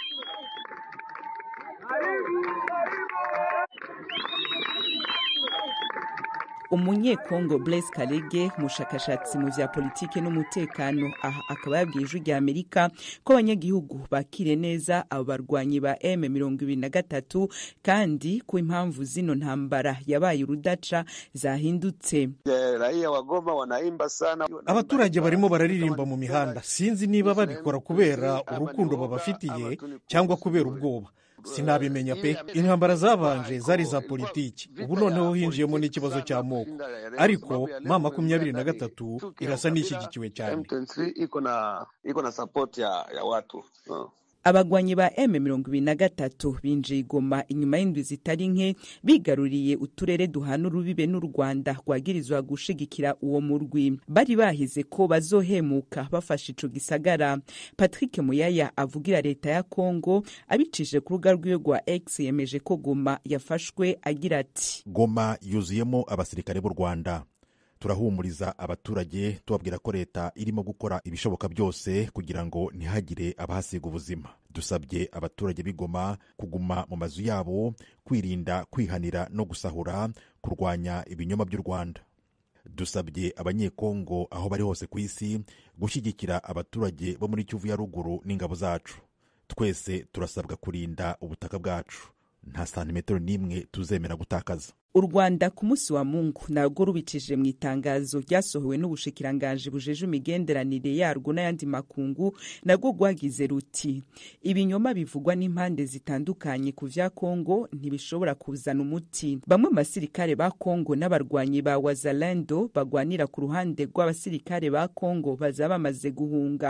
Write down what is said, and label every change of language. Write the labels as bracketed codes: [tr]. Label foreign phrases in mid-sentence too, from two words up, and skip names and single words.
[rn] Umunyekongo Blaise Kalege, umushakashatsi mu vya politike n'umutekano, aha akaba yabwiye ijwi ry'Amerika ko abanyagihugu bakire neza abo barwanyi ba M23 kandi ko impamvu zino ntambara yabaye urudaca zahindutse. [sw] Raia wa Goma wanaimba sana. [rw] Abaturage barimo bararirimba mu mihanda. Sinzi niba babikora kubera urukundo babafitiye cyangwa kubera ubwoba. Sinabimenya pe. Intambara zabanje zari za politiki, ubu noneho hinjiyemo n'ikibazo cy'amoko, ariko M23 irasa n'ishyigikiwe cyane. [sw] Iko na support ya watu. [rn] Abagwanyi ba M23 binjiye Goma inyuma y'indwi zitari nke, bigaruriye uturere duhana urubibe n'u Rwanda rwagirizwa gushigikira uwo murwi. Bari bahize ko bazohemuka bafashe ico gisagara. Patrick Muyaya avugira leta ya Kongo abicishije ku rubuga rwiwe rwa X yemeje ko Goma yafashwe agira ati: [rw] Goma yuzuyemo abasirikare b'u Rwanda. Turahumuriza abaturage tubabwira ko leta irimo gukora ibishoboka byose kugira ngo ntihagire abahasiga ubuzima. Dusabye abaturage b'Igoma kuguma mu mazu yabo, kwirinda kwihanira no gusahura, kurwanya ibinyoma by'u Rwanda. Dusabye abanyekongo aho bari hose ku isi gushyigikira abaturage bo muri Kivu ya ruguru n'ingabo zacu. Twese turasabwa kurinda ubutaka bwacu. Nta santimetero n'imwe tuzemera gutakaza. [rn] U Rwanda ku munsi wa Mungu narwo rubicishije mu itangazo ryasohowe n'ubushikiranganje bujeje imigenderanire yarwo n'ayandi makungu, narwo rwagize ruti: ibinyoma bivugwa n'impande zitandukanye ku vya Kongo ntibishobora kuzana umuti. Bamwe mu basirikare ba Kongo n'abarwanyi ba Wazalendo bagwanira ku ruhande rw'abasirikare ba Kongo bazaba bamaze guhunga.